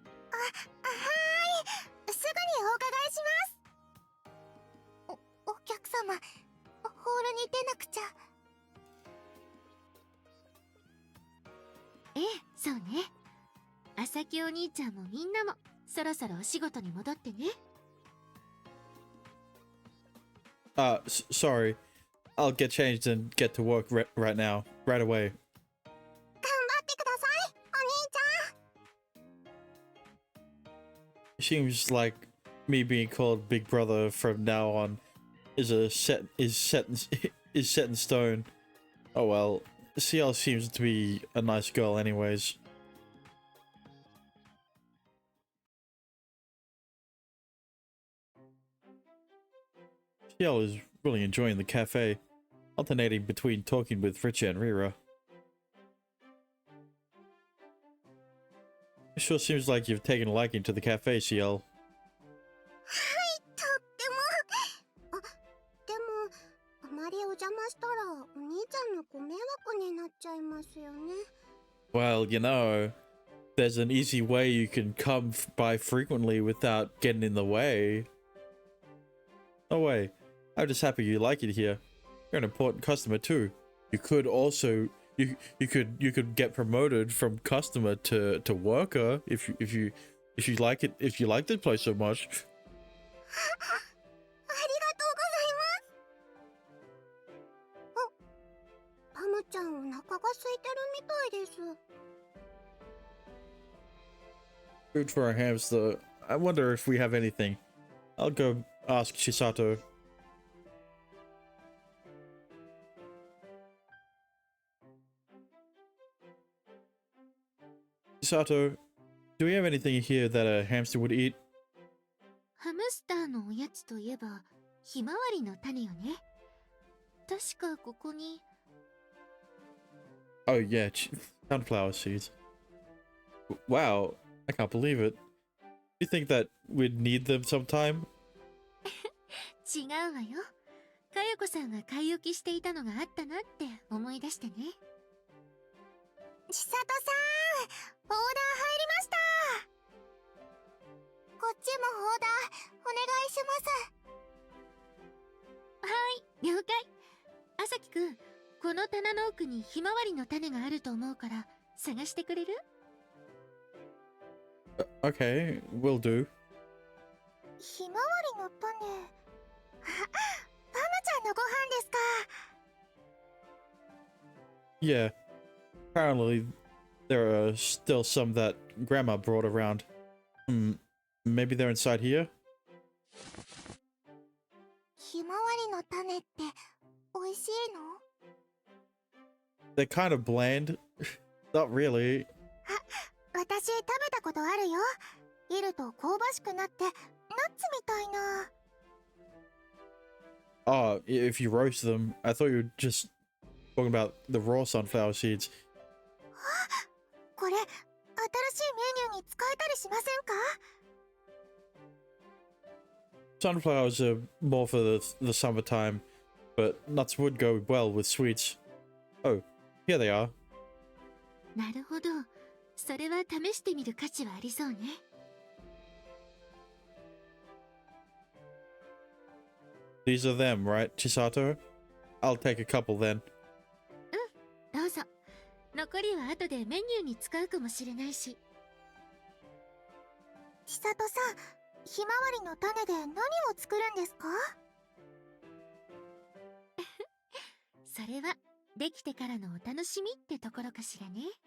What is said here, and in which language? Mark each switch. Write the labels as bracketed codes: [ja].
[ja] はーい、すぐにお伺いします。お客様、ホールに出なくちゃ。ええ、そうね。朝木お兄ちゃんもみんなもそろそろお仕事に戻ってね。 [en] sorry. I'll get changed and get to work right now. Right away. [ja] 頑張ってください、お兄ちゃん。 [en] Seems like me being called Big Brother from now on is set in stone. Oh well. CL seems to be a nice girl anyways. CL is really enjoying the cafe, alternating between talking with Richa and Rira. It sure seems like you've taken a liking to the cafe, CL. [ja] はい、とっても。でも、あまりお邪魔したらお兄ちゃんのご迷惑になっちゃいますよね。 [en] Well, you know, there's an easy way you can come by frequently without getting in the way. No way. I'm just happy you like it here. You're an important customer too. You could also you could get promoted from customer to worker if you like it, if you like this place so much. [ja] ありがとうございます。パムちゃんお腹が空いてるみたいです。 [en] Food for our hamster. I wonder if we have anything. I'll go ask Chisato. Chisato, do we have anything here that a hamster would eat? [ja] ハムスターのおやつといえばひまわりの種よね。確かここに。 [en] Oh yeah, sunflower seeds. Wow, I can't believe it. You think that we'd need them sometime? [ja] 違うわよ。かよこさんが買い置きしていたのがあったなって思い出してね。千里さん、オーダー入りました。こっちもオーダーお願いします。はい、了解。朝木くん、この棚の奥にひまわりの種があると思うから探してくれる？ [en] Okay, will do. [ja] ひまわりの種。あ、パムちゃんのご飯ですか。 [en] Yeah. Apparently, there are still some that Grandma brought around. Maybe they're inside here? [ja] ひまわりの種って美味しいの？ [en] They're kind of bland. Not really. [ja] 私食べたことあるよ。いると香ばしくなってナッツみたいな。 [en] Oh, if you roast them. I thought you were just talking about the raw sunflower seeds. [ja] これ新しいメニューに使えたりしませんか？ [en] Sunflowers are more for the summertime, but nuts would go well with sweets. Oh, here they are. [ja] なるほど。それは試してみる価値はありそうね。 [en] These are them, right, Chisato? I'll take a couple then. [ja] どうぞ。残りは後でメニューに使うかもしれないし。千里さん、ひまわりの種で何を作るんですか？それはできてからのお楽しみってところかしらね。